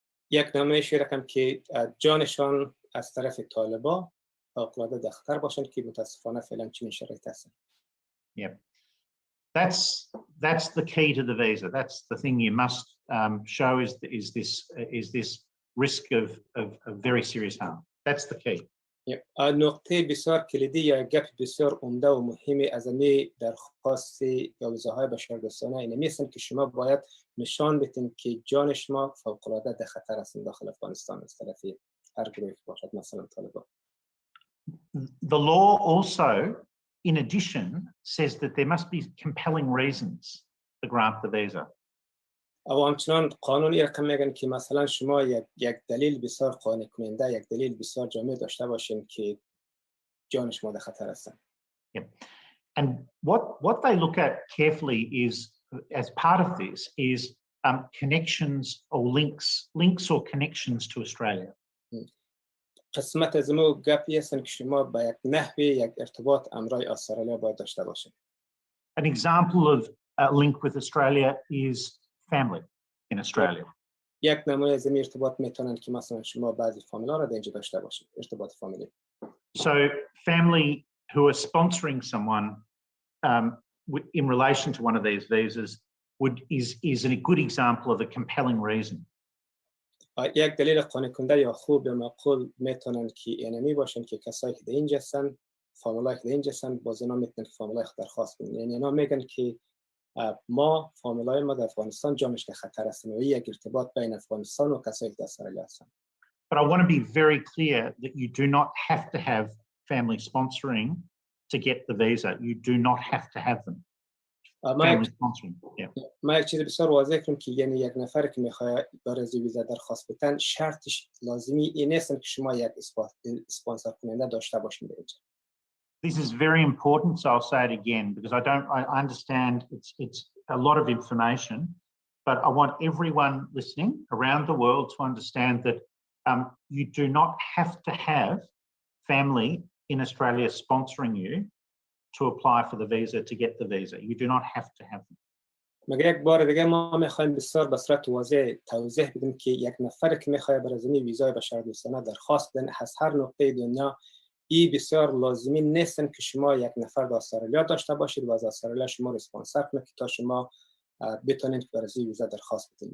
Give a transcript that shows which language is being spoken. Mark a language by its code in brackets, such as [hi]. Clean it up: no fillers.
[fa] یک نمایش رقم که جانشان از طرف طالبان فوق العاده در خطر باشند که متاسفانه فعلا چنین شرایط هستند. [en] Yeah. That's the key to the visa. That's the thing you must show is this risk of very serious harm. That's the key. [fa] نقطه بسیار کلیدی یا گپ بسیار عمده و مهمی از این درخواست یا ویزاهای بشردوستانه این هستند که شما باید نشان بدین که جان شما فوق العاده در خطر است داخل افغانستان از طرف هر گروهی باشد، مثلا طالبان. [en] The law also, in addition, says that there must be compelling reasons to grant the visa. [fa] و همچنان قانونی رقم میگن که مثلا شما یک دلیل بسیار قانع کننده، یک دلیل بسیار جامع داشته باشین که جان شما در خطر هستن. [en] And what they look at carefully is, as part of this, is connections or links or connections to Australia. [fa] قسمت از ما گپی هستن که شما با یک نحوی یک ارتباط امرای استرالیا باید داشته باشین. [en] An example of a link with Australia is family in Australia. [fa] یک نمونه از این ارتباط میتونن که مثلا شما بعضی فامیلا را اینجا داشته باشید، ارتباط فامیلی. [en] So family who are sponsoring someone in relation to one of these visas is a good example of a compelling reason. [fa] یک دلیل قانع کننده یا خوب یا معقول میتونن که اینمی باشن که کسایی که در اینجا هستن فامیلای که اینجا هستن باز اینا میتونن که فامیلای خود درخواست کنن. یعنی اینا میگن که ما فامیلای ما در افغانستان جانش در خطر هستن و یک ارتباط بین افغانستان و کسایی که در استرالیا هستن. [en] But I want to be very clear that you do not have to have family sponsoring to get the visa. You do not have to have them. Family sponsoring. Yeah. [fa] ما یک چیز بسیار واضح کنم که یعنی یک نفر که میخواد برای ویزا درخواست بدن شرطش لازمی این نیست که شما یک اسپانسر کننده داشته باشین اینجا. [en] This is very important, so I'll say it again because I understand it's a lot of information, but I want everyone listening around the world to understand that you do not have to have family in Australia sponsoring you to apply for the visa, to get the visa. You do not have to have them. [fa] مگر یک بار دیگه ما میخوایم بسیار به صورت واضح توضیح بدیم که یک نفر که میخواد برای زمین ویزای بشردوستانه درخواست بدن از هر نقطه دنیا این بسیار لازمی نیستن که شما یک نفر در استرالیا داشته باشید و از استرالیا شما رو اسپانسر کنه که تا شما بتونید که برای ویزا درخواست بدید.